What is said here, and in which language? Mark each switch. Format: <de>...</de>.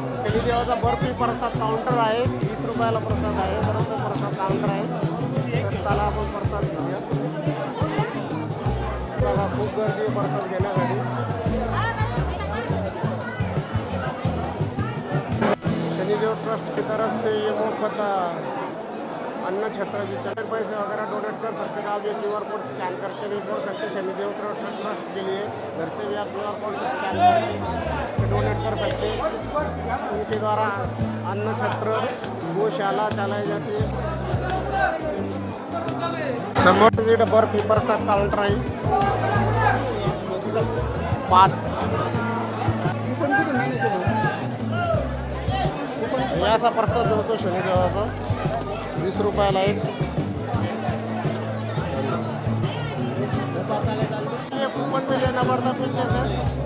<mr>शनिदेवाचा बर्फी प्रसाद counter आहे. 20 रुपयाला प्रसाद आहे. बरोबर प्रसाद काउंटर आहे. तर चला आपण प्रसाद घेऊया. चला खूप गर्दी आहे प्रसाद घेण्यासाठी.</mr> <hi>शनिदेव ट्रस्ट की तरफ से ये मुफ्त अन्न छत्र की पैसे वगैरह डोनेट कर सकते हैं. आप ये QR कोड स्कैन करके भी कर सकते. शनिदेव ट्रस्ट के लिए घर से भी आप QR कोड स्कैन करके डोनेट कर सकते. उनके द्वारा अन्न छत्र गौशाला चलाई जाती है.</hi> <mr>समोर जे बर्फी प्रसाद काउंटर आहे 5 असा प्रसाद होतो शनिदेवाचा. 20 रुपयाला एक.</mr> <hi>ये कूपन में लेना पड़ता पीछे से.</hi>